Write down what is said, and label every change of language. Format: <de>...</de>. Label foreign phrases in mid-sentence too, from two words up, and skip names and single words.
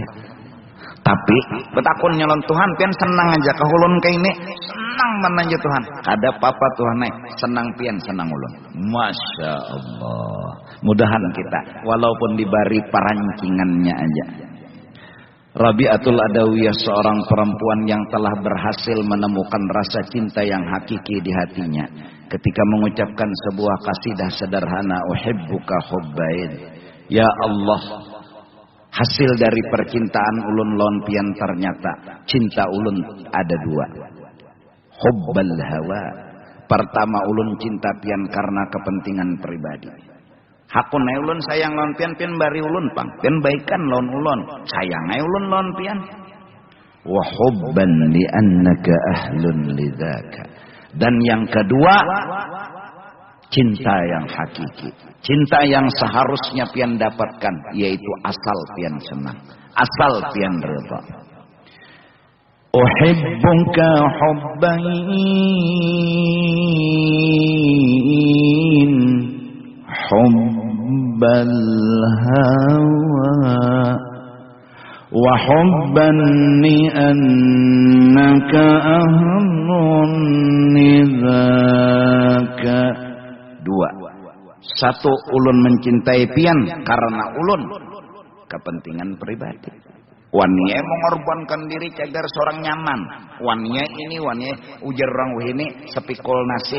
<bjn>Tapi betakun nyalon Tuhan pian senang aja kahulun kayak ini senang mana aja Tuhan. Kada apa-apa Tuhan senang pian senang ulun.</bjn> <ar>ماشاء الله.</ar> <bjn>Mudahan kita walaupun diberi perancingannya aja.</bjn> <id>Rabi'atul Adawiyah seorang perempuan yang telah berhasil menemukan rasa cinta yang hakiki di hatinya. Ketika mengucapkan sebuah kasidah sederhana,</id> <ar>أحبك حبين. يا الله,</ar> <bjn>hasil dari percintaan ulun lawan pian ternyata cinta ulun ada dua.</bjn> <ar>حب الهوى.</ar> <bjn>Pertama ulun cinta pian karena kepentingan pribadi. Hakun ulun sayang lawan pian bari ulun pang. Pian baikan lawan ulun. Sayang ulun lawan pian.</bjn> <ar>وحبا لأنك أهل لذاكا.</ar> <id>Dan yang kedua, cinta yang hakiki. Cinta yang seharusnya pian dapatkan, yaitu asal pian senang, asal pian rida.</id> <ar>أحبك حبين حب الهوى وحبا لأنك أهل لذاكا.</ar> <id>Dua.</id> <bjn>Satu, ulun mencintai pian karena ulun kepentingan pribadi. Waniye mengorbankan diri cagar seorang nyaman. Waniye ini ujar orang ini sepikul nasi.</bjn>